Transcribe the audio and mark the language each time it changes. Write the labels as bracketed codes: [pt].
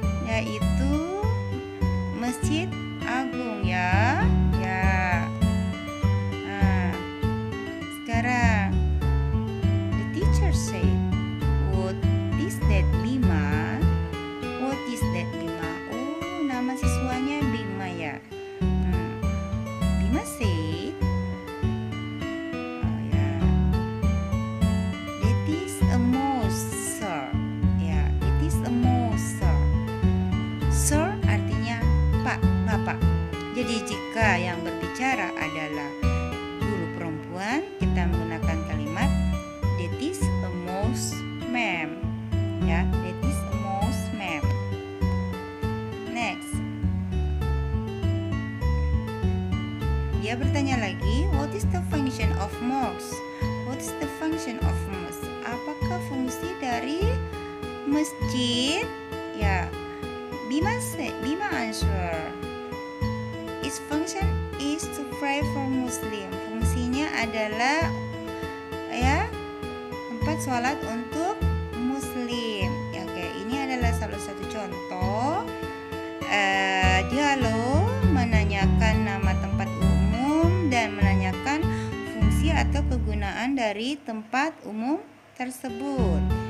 [id] Yaitu Masjid Agung ya. Ya. Nah, sekarang [en] the teacher said, "What is that, Bima? What is that, Bima?" [id] Oh, nama siswanya Bima ya. [en] Bima said, oh ya, that is a mouse, sir. Ya, it is a mouse, sir. Sir [id] artinya Pak, Bapak. Jadi jika yang berbicara adalah guru perempuan, kita menggunakan kalimat [en] that is a mouse, ma'am. Ya, that is a mouse, ma'am. Next. [id] Dia bertanya lagi, [en] what is the function of mosque? What is the function of mosque? [id] Apakah fungsi dari masjid? [en] Ya, Bima answer. Its function is to pray for Muslim. [id] Fungsinya adalah ya tempat sholat untuk Muslim. Ya, oke, ini adalah salah satu contoh dialog menanyakan nama tempat umum dan menanyakan fungsi atau kegunaan dari tempat umum tersebut.